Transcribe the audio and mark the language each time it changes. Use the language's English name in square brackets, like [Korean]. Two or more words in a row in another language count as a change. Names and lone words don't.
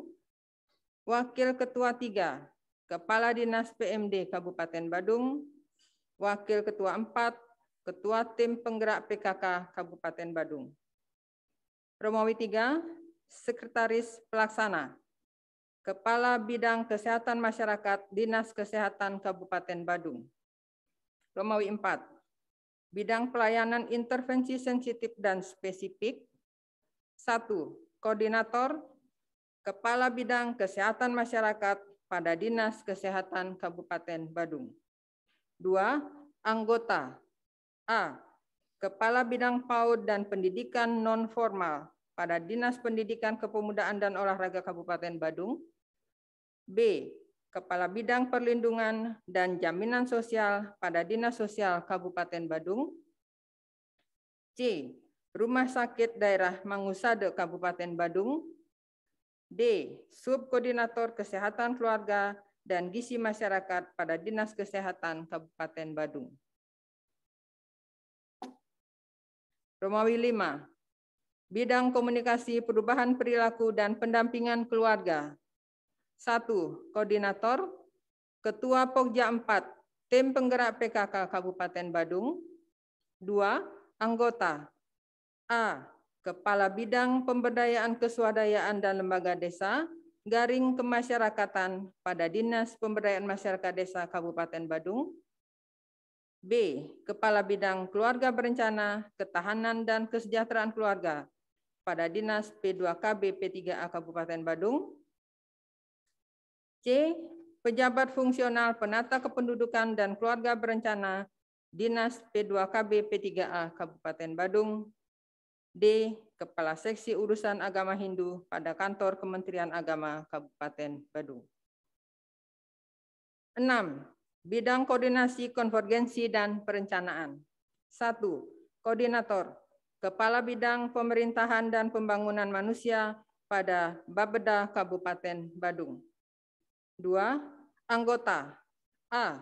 [Indonesian] Wakil Ketua 3, Kepala Dinas PMD Kabupaten Badung. Wakil Ketua 4, Ketua Tim Penggerak PKK Kabupaten Badung. Romawi 3, Sekretaris Pelaksana, Kepala Bidang Kesehatan Masyarakat Dinas Kesehatan Kabupaten Badung. Romawi 4, Bidang Pelayanan Intervensi Sensitif dan Spesifik. 1 Koordinator, Kepala Bidang Kesehatan Masyarakat pada Dinas Kesehatan Kabupaten Badung. 2 Anggota. A. Kepala Bidang PAUD dan Pendidikan Non-Formal pada Dinas Pendidikan Kepemudaan dan Olahraga Kabupaten Badung. B. Kepala Bidang Perlindungan dan Jaminan Sosial pada Dinas Sosial Kabupaten Badung. C. Rumah Sakit Daerah Mangusade Kabupaten Badung. D. Subkoordinator Kesehatan Keluarga dan Gizi Masyarakat pada Dinas Kesehatan Kabupaten Badung. Romawi 5, Bidang Komunikasi Perubahan Perilaku dan Pendampingan Keluarga. 1 Koordinator, Ketua Pokja 4, Tim Penggerak PKK Kabupaten Badung. 2 Anggota. A. Kepala Bidang Pemberdayaan Keswadayaan dan Lembaga Desa, Garing Kemasyarakatan pada Dinas Pemberdayaan Masyarakat Desa Kabupaten Badung. B. Kepala Bidang Keluarga Berencana, Ketahanan dan Kesejahteraan Keluarga pada Dinas P2KB P3A Kabupaten Badung. C. Pejabat Fungsional Penata Kependudukan dan Keluarga Berencana, Dinas P2KB P3A Kabupaten Badung. D. Kepala Seksi Urusan Agama Hindu pada Kantor Kementerian Agama Kabupaten Badung. 6. Bidang Koordinasi Konvergensi dan Perencanaan. 1. Koordinator, Kepala Bidang Pemerintahan dan Pembangunan Manusia pada Bapeda Kabupaten Badung. 2. Anggota. A.